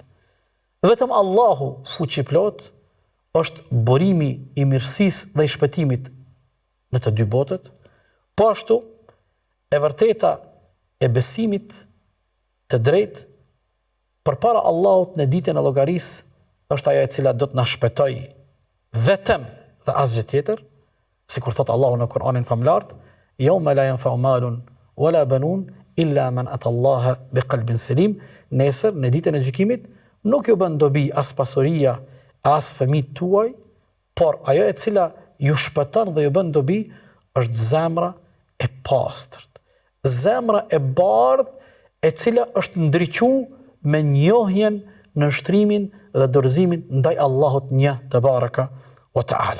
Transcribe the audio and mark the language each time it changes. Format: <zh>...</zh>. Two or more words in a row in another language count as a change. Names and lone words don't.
<sq>Vetëm Allahu fuqiplot është burimi i mirësisë dhe i shpëtimit në të dy botët, po ashtu e vërteta e besimit të drejtë përpara Allahut në ditën e llogarisë është ajo e cila do të na shpëtojë vetëm dhe asgjë tjetër, sikur thot Allahu në Kur'anin famlart,</sq> <ar>يوم لا ينفع مال ولا بنون إلا من أتى الله بقلب سليم,</ar> <sq>nesër në ditën e gjykimit nuk ju bën dobi as pasuria, as fëmijët tuaj, por ajo e cila ju shpëton dhe ju bën dobi është zemra e pastërt, zemra e bardhë e cila është ndriquar me njohjen, nështrimin dhe dorëzimin ndaj Allahut një</sq> <ar>تبارك وتعالى.</ar>